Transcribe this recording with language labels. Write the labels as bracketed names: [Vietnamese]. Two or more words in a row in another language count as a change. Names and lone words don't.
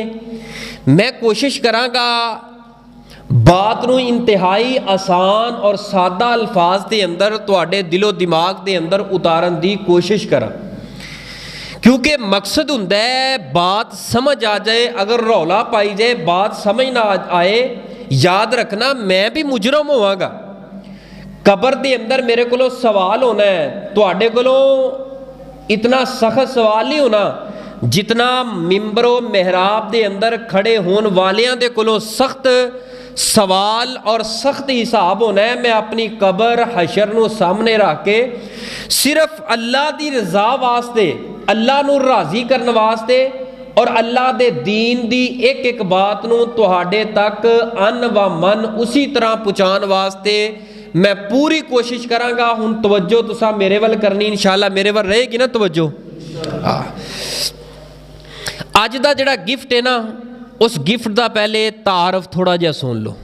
[Punjabi] میں کوشش کراں گا بات نو انتہائی آسان اور سادہ الفاظ دے اندر تواڈے دل و دماغ دے اندر اتارن دی کوشش کراں، کیونکہ مقصد ہوندا ہے بات سمجھ آ جائے۔ اگر رولا پائی جائے بات سمجھ نہ آئے، یاد رکھنا میں بھی مجرم ہوا گا۔ قبر دے اندر میرے کولوں سوال ہونا ہے، تواڈے کولوں اتنا سخت سوال نہیں ہونا جتنا ممبر و محراب دے اندر کھڑے ہون والیاں دے کولوں سخت سوال اور سخت حساب ہونا ہے۔ میں اپنی قبر حشر نو سامنے رکھ کے صرف اللہ دی رضا واسطے، اللہ نو راضی کرنے واسطے ਔਰ ਅੱਲਾ ਦੇ ਦੀਨ ਦੀ ਇੱਕ ਇੱਕ ਬਾਤ ਨੂੰ ਤੁਹਾਡੇ ਤੱਕ ਅਨ व ਮਨ ਉਸੇ ਤਰ੍ਹਾਂ ਪਹੁੰਚਾਉਣ ਵਾਸਤੇ ਮੈਂ ਪੂਰੀ ਕੋਸ਼ਿਸ਼ ਕਰਾਂਗਾ। ਹੁਣ ਤਵੱਜੋ ਤੁਸੀਂ ਮੇਰੇ ਵੱਲ ਕਰਨੀ, ਇਨਸ਼ਾਅੱਲਾ ਮੇਰੇ ਵੱਲ ਰਹੇਗੀ ਨਾ ਤਵੱਜੋ। ਅੱਜ ਦਾ ਜਿਹੜਾ ਗਿਫਟ ਹੈ ਨਾ, ਉਸ ਗਿਫਟ ਦਾ ਪਹਿਲੇ ਤਾਰਫ ਥੋੜਾ ਜਿਹਾ ਸੁਣ ਲਓ।